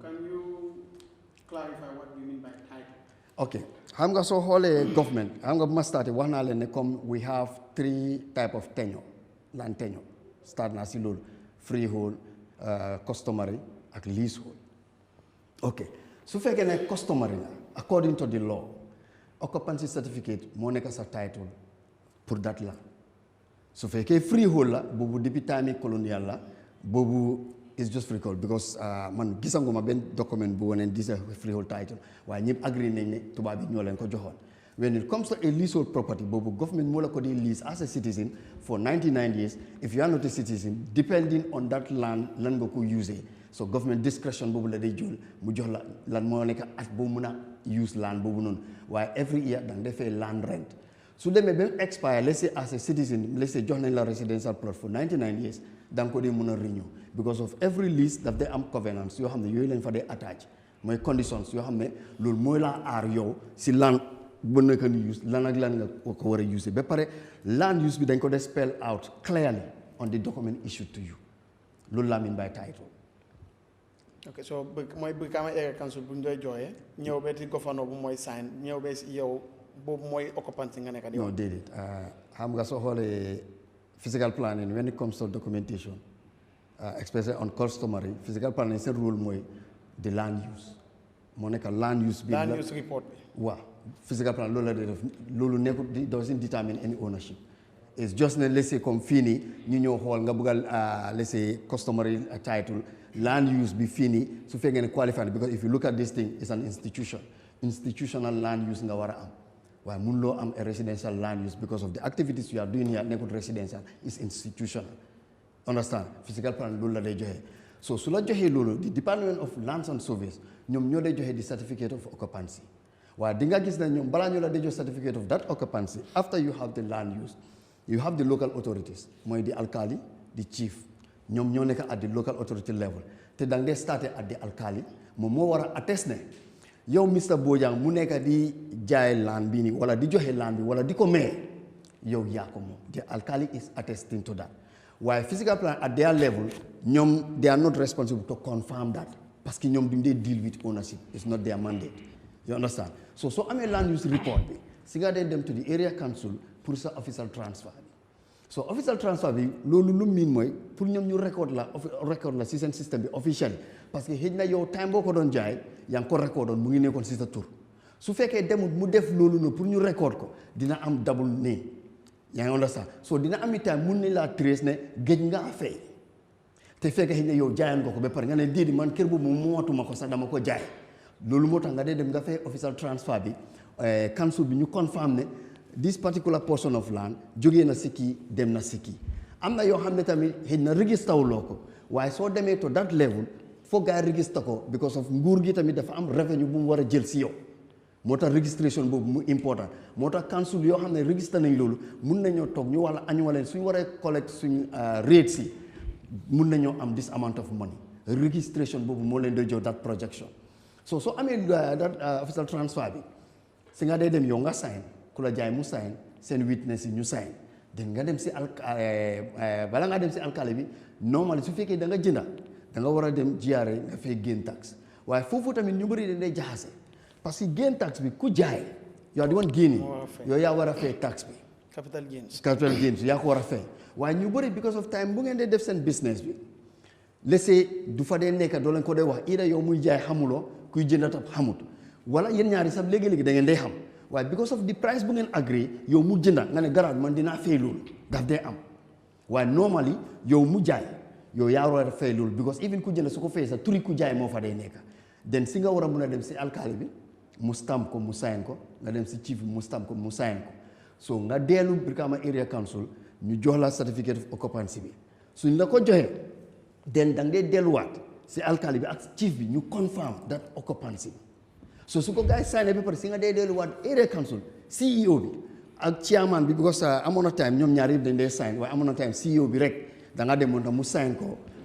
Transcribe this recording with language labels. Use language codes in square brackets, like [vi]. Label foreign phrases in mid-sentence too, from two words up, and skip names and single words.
[en] Can you clarify what you mean by title? [wo] ok xam nga soo xoolee government xam nga bu ma starté wax naa leen ne comme [en] we have 3 type of tenure land tenure [wo] start naa si loolu [en] freehold customary [wo] ak leasehold ok su fekkee ne customary la [en] according to the law occupancy certificate [wo] moo nekk sa title pour [en] that land [wo] su fekkee freehold la boobu depuis time colonial la boobu [en] is just freehold because [wo] man gisanguma benn document bu woneen [en] this freehold title [wo] waaye ñëpp agree nañ ne tubaab bi ñoo leen ko joxoon [en] when it comes to a leasehold property [wo] boobu government moo la ko di [en] lease as a citizen for 99 years if you are not a citizen depending on that land [wo] lan nga ko [en] use so government discretion [wo] boobu la day jël mu jox la lan moo nekk [en] at [wo] boo mun a [en] use land [wo] boobu noonu waaye [en] every year [wo] da nga defee [en] land rent [wo] su demee ba expire [en] let's say as a citizen let's say [wo] jox nañ la [en] residential plot for 99 years [wo] da nga ko dee mën a [en] renew because of every lease [wo] daf day am covenants yoo xam ne yooyu lañ fa dee attach mooy conditions yoo xam ne loolu mooy laa aar yow si land bu nekk ni use lan ak lan nga ko war a use ba pare [en] land use [wo] bi dañ ko dee [en] spell out clearly on the document issued to you [wo] loolu laa [en] mean by title. [wo] ok so mooy bu kama [en] area council [wo] bu ñu doy jooyee ñëw ba ci gouverneur bu mooy sign ñëw ba si yow boobu mooy occupancy nga nekk di [en] non [wo] déedéet xam nga soo xoolee [en] physical planning when it comes to documentation especially on customary physical planning seen rule mooy the land use [wo] moo nekk [en] land use bi land use report bi [wo] waaw [en] physical plan [wo] loolu la dee def loolu nekkul [en] doesn't determine any ownership it's just [wo] ne [en] let's say [wo] comme fii nii ñu ñëw xool nga bëggal [en] let's say customary title land use [wo] bi fii nii su fekkee ne [en] qualified because if you look at this thing it's an institutional land use [wo] nga war a am waaye mun loo am a [en] residential land use because of the activities you are doing here nekkul residential is institutional understand physical [wo] plan loolu la day joxe so su la joxee loolu [en] the Department of Lands and Surveys [wo] ñoom ñoo day joxe [en] the certificate of occupancy [wo] waaye di nga gis ne ñoom balaa ñu la day jox [en] certificate of that occupancy after you have the land use you have the local authorities [wo] mooy di alkali di chief ñoom ñoo nekk [en] at the local authority level [wo] te da nga dee starté [en] at the alkali [wo] moom moo war a attest ne yow Mr Bojang mu nekk di jaay land bi nii wala di joxe land bi wala di ko maye yow yaa ko moom. [en] The alkali is attesting to that. While physical plan at their level, they are not responsible to confirm that. [fr] Parce que [en] they deal with ownership. It's not their mandate. You understand? So I'm a land use report. So I them to the area council for sa official transfer. [wo] So [en] official transfer [wo] bi lolu lu mean moy pour ñom ñu record la ci sen système bi officiel [fr] parce que [wo] xejna yow time boko don jaay yang ko recordon mu ngi nekkon ci sa tour su fekke demut mu def lolu no pour ñu record ko dina am [en] double name [wo] yaa ngi understand so dina am time mun ni la trace ne gej nga fay te fekke xejna yow jaayan ko ba par nga ne didi man kër bu mu mootuma ko sax dama ko jaay lolu motax nga dem nga fay [en] official transfer [wo] bi council bi ñu confirm ne [en] this particular portion of land [wo] jógee na si kii dem na si kii am na yoo xam ne tamit xëy na register wuloo ko waaye soo demee [en] to that level [wo] foog gaa register ko [en] because of [wo] nguur gi tamit dafa am revenue bu mu war a jël si yow moo tax registration boobu mu important moo tax council yoo xam ne register nañ loolu mun nañoo toog ñu wala annuel suñu waree collect suñu rate si mun nañoo am [en] this amount of money [wo] registration boobu moo leen di jox [en] that projection [wo] so soo amee [en] that official transfer [wo] bi si nga dee dem yow nga sign ku la jaay mu sign seen witness yi ñu sign den nga dem si bala nga dem si alkali bi normal su fekkee da nga jënda da nga war a dem GRA nga fay [en] gain tax [wo] waaye foofu tamit ñu bëri dañ lay jaxase [fr] parce que [en] gain tax [wo] bi ku jaay yow di woon génni yow yaa war a fay tax bi [en] capital gains [wo] yaa ko war a fay waaye ñu bëri [en] because of [wo] time bu ngeen dee def seen business bi laissez du fa dee nekk doo leen ko dee wax ida yow muy jaay xamuloo kuy jënda tam xamut wala yéen ñaari sax léegi-léegi da ngeen day xam waaye [en] because of the price [wo] bu ngeen agree yow mu jënda nga ne garaaw man dinaa fay loolu daf dee am waaye normally yow mu jaay yow yaa war a fay loolu [en] because even [wo] ku jënda su ko fay sa turi ku jaay moo fa dee nekk den si nga war a mun a dem si alkaali bi mu stamp ko mu sign ko nga dem si chief bi mu stamp ko mu sign ko so nga dellu Brikama area council ñu jox la [en] certificate of occupancy [wo] bi suñ la ko joxee den da nga dee delluwaat si alkaali bi ak chief bi ñu confirm [en] that occupancy [wo] bi so su ko gars yi signé ba pare si nga dee delluwaat [en] area council CEO [wo] bi ak chairman bi because amoon na time ñoom ñaar yëpp dañ dee sign waaye amoon na time CEO bi rek da nga demoon tam mu sign ko